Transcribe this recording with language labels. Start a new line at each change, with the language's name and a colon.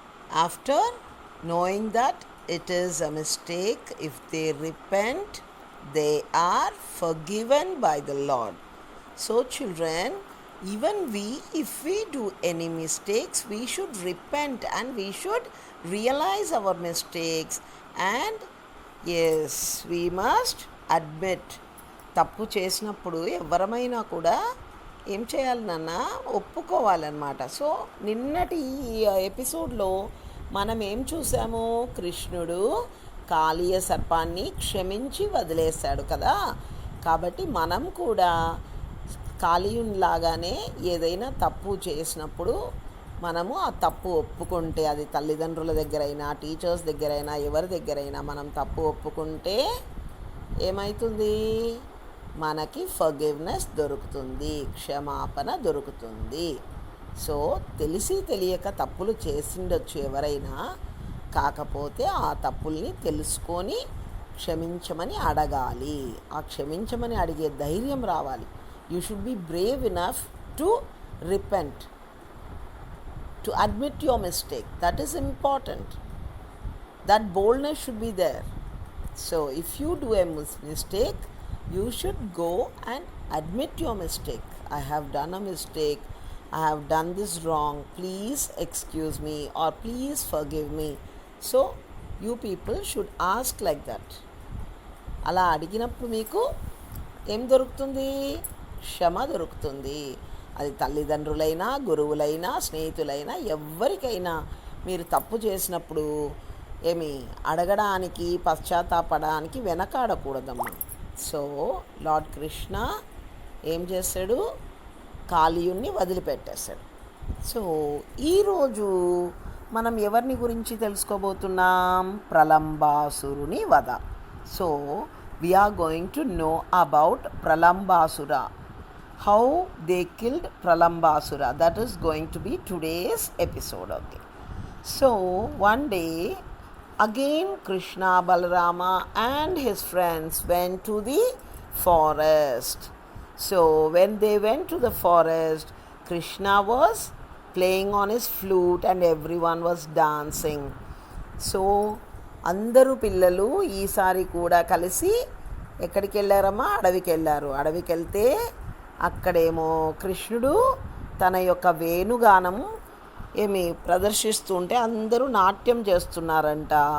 English: After knowing that it is a mistake, if they repent, they are forgiven by the Lord. So, children, even we, if we do any mistakes, we should repent and we should realize our mistakes. And yes, we must admit.
Telugu: తప్పు చేసినప్పుడు ఎవరమైనా కూడా ఏం చేయాలి నాన్న, ఒప్పుకోవాలన్నమాట. So నిన్నటి ఈ ఎపిసోడ్లో మనం ఏం చూసాము, కృష్ణుడు కాళీయ సర్పాన్ని క్షమించి వదిలేశాడు కదా. కాబట్టి మనం కూడా కాళీయునిలాగానే ఏదైనా తప్పు చేసినప్పుడు మనము ఆ తప్పు ఒప్పుకుంటే, అది తల్లిదండ్రుల దగ్గరైనా టీచర్స్ దగ్గరైనా ఎవరి దగ్గరైనా మనం తప్పు ఒప్పుకుంటే ఏమవుతుంది, మనకి ఫర్గివ్నెస్ దొరుకుతుంది, క్షమాపణ దొరుకుతుంది. సో తెలిసి తెలియక తప్పులు చేసిండొచ్చు ఎవరైనా, కాకపోతే ఆ తప్పుల్ని తెలుసుకొని క్షమించమని అడగాలి. ఆ క్షమించమని అడిగే ధైర్యం రావాలి.
English: You should be brave enough to repent, to admit your mistake. That is important. That boldness should be there. So if you do a mistake, you should go and admit your mistake. I have done a mistake, I have done this wrong, please excuse me or please forgive me. So you people should ask like that.
Telugu: అలా అడిగినప్పుడు మీకు ఏం దొరుకుతుంది, క్షమ దొరుకుతుంది. అది తల్లిదండ్రులైనా గురువులైనా స్నేహితులైనా ఎవరికైనా మీరు తప్పు చేసినప్పుడు ఏమి అడగడానికి పశ్చాత్తాపడానికి వెనకాడకూడదమ్మా. సో లార్డ్ కృష్ణ ఏం చేశాడు, కాళీయుణ్ణి వదిలిపెట్టేశాడు. సో ఈరోజు మనం ఎవరిని గురించి తెలుసుకోబోతున్నాం, ప్రలంబాసురుని వధ.
English: So we are going to know about Pralambasura, how they killed Pralambasura. That is going to be today's episode. Okay, so one day again Krishna, Balarama and his friends went to the forest. So when they went to the forest, Krishna was playing on his flute and everyone was dancing.
Telugu: So అందరూ పిల్లలు ఈసారి కూడా కలిసి ఎక్కడికి వెళ్ళారమ్మా, అడవికి వెళ్ళారు. అడవికి వెళ్తే అక్కడేమో కృష్ణుడు తన యొక్క వేణుగానం ఏమి ప్రదర్శిస్తుంటే అందరూ నాట్యం చేస్తున్నారంట.